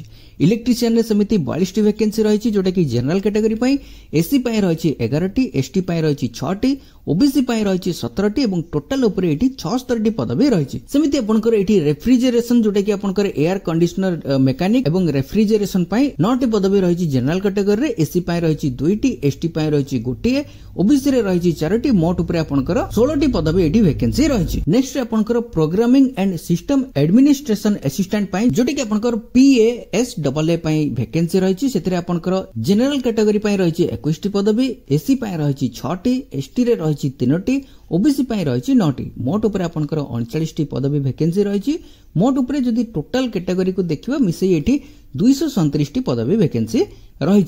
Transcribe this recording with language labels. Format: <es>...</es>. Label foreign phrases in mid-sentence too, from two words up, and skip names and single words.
<or>ଇଲେକ୍ଟ୍ରିସିଆନ ରେ ସମିତି 42 ଟି ଭେକାନ୍ସି ରହିଛି ଯୋଉଟା କି</or> <en>general category</en> <or>ପାଇଁ, ଏସସି ପାଇଁ ରହିଛି 11 ଟି, ଏସଟି ପାଇଁ ରହିଛି 6 ଟି, ଓବିସି ପାଇଁ ରହିଛି 17 ଟି ଏବଂ ଟୋଟାଲ ଉପରେ ଏଠି 76 ଟି ପଦବୀ ରହିଛି। ସମିତି ଆପଣଙ୍କର ଏଠି ରେଫ୍ରିଜରେସନ ଯୋଉଟା କି ଆପଣଙ୍କର</or> <en>air conditioner mechanic</en> <or>ଏବଂ ରେଫ୍ରିଜରେସନ ପାଇଁ 9 ଟି ପଦବୀ ରହିଛି</or> <en>general category</en> <or>ରେ, ଏସସି ପାଇଁ ରହିଛି 2 ଟି, ଏସଟି ପାଇଁ ରହିଛି ଗୋଟିଏ, ଓବିସି ରେ ରହିଛି 4 ଟି, ମୋଟ ଉପରେ ଆପଣଙ୍କର 16 ଟି ପଦବୀ ଏଠି ଭେକାନ୍ସି ରହିଛି। ନେକ୍ସଟ ଆପଣଙ୍କର</or> <en>programming and system administration assistant</en> <or>ପାଇଁ ଯୋଉଟା କି ଆପଣଙ୍କର ପିଏଏସଡବ୍ଲ୍ୟୁଏ ପାଇଁ ଭେକାନ୍ସି ରହିଛି। ସେଥିରେ ଆପଣଙ୍କର</or> <en>general category</en> <or>ପାଇଁ ରହିଛି 21 ଟି ପଦବୀ, ଏସସି ପାଇଁ ରହିଛି 6 ଟି, ଏସଟି ରେ ରହିଛି 3 ଟି, ଓବିସି ପାଇଁ ରହିଛି 9 ଟି, ମୋଟ ଉପରେ ଆପଣଙ୍କର 39 ଟି ପଦବୀ ଭେକାନ୍ସି ରହିଛି। ମୋଟ ଉପରେ ଯଦି</or> <en>total category</en> <or>କୁ ଦେଖିବା ମିଶଇ ଏଠି 237 ଟି ପଦବୀ ଭେକାନ୍ସି ରହିଛି।</or>